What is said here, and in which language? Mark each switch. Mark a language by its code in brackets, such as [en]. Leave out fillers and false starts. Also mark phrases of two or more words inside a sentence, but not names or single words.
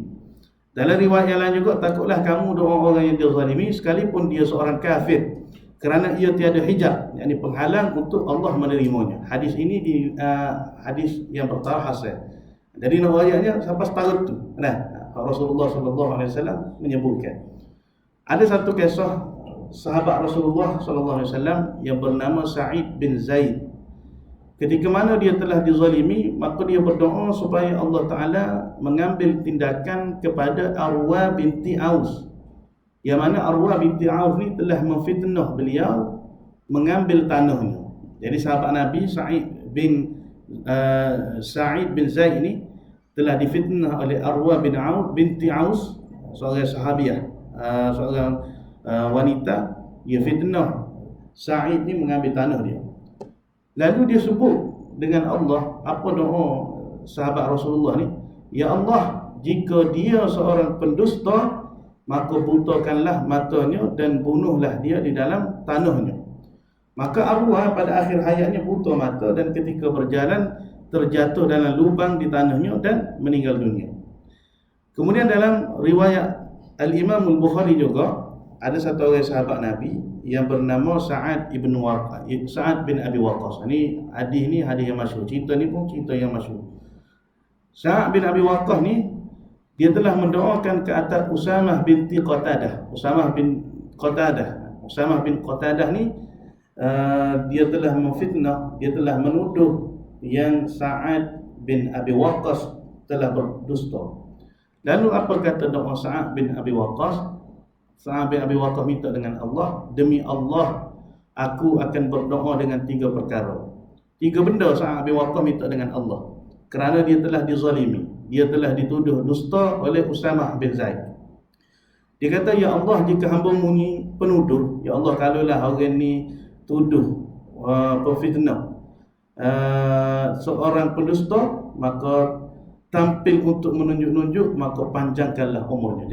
[ms] Dalam riwayat yang lain juga, takutlah kamu doa orang yang dizalimi sekalipun dia seorang kafir, kerana ia tiada hijab, yakni penghalang untuk Allah menerimanya. Hadis ini hadis yang bertaraf hasan. Jadi riwayatnya sampai separuh tu. Rasulullah [ar] صلى الله عليه وسلم [ms] menyebutkan. Ada satu kisah sahabat Rasulullah [ar] صلى الله عليه وسلم [ms] yang bernama Sa'id bin Zaid. Ketika mana dia telah dizalimi, maka dia berdoa supaya [ar] الله تعالى [ms] mengambil tindakan kepada Arwa binti Aus. Yang mana Arwa binti Aus ni telah memfitnah beliau mengambil tanahnya. Jadi sahabat Nabi Sa'id bin Zaid ni telah difitnah oleh Arwa binti Aus, seorang sahabiah, seorang wanita. Dia fitnah Sa'id ni mengambil tanah dia. Lalu dia sebut dengan Allah, apa doa sahabat Rasulullah ni? Ya Allah, jika dia seorang pendusta, maka butakanlah matanya dan bunuhlah dia di dalam tanahnya. Maka Arwah pada akhir hayatnya buta mata dan ketika berjalan terjatuh dalam lubang di tanahnya dan meninggal dunia. Kemudian dalam riwayat Al-Imam Al-Bukhari juga ada satu orang sahabat Nabi yang bernama Sa'ad bin Abi Waqqas. Ini hadis yang masyhur. Cerita ni pun cerita yang masyhur. Sa'ad bin Abi Waqqas ni dia telah mendoakan ke atas Usamah bin Qatadah. Usamah bin Qatadah ni dia telah memfitnah, dia telah menuduh yang Sa'ad bin Abi Waqqas telah berdusta. Lalu apa kata doa Sa'ad bin Abi Waqqas? Sa'ad bin Abi Waqqas minta dengan Allah, demi Allah aku akan berdoa dengan 3 perkara. 3 benda Sa'ad bin Abi Waqqas minta dengan Allah, kerana dia telah dizalimi, dia telah dituduh dusta oleh Usamah bin Zaid. Dia kata, ya Allah, jika hamba-Mu ni penuduh, ya Allah, kalaulah orang ni tuduh fitnah seorang pendusta, maka tampil untuk menunjuk-nunjuk, maka panjangkanlah umurnya.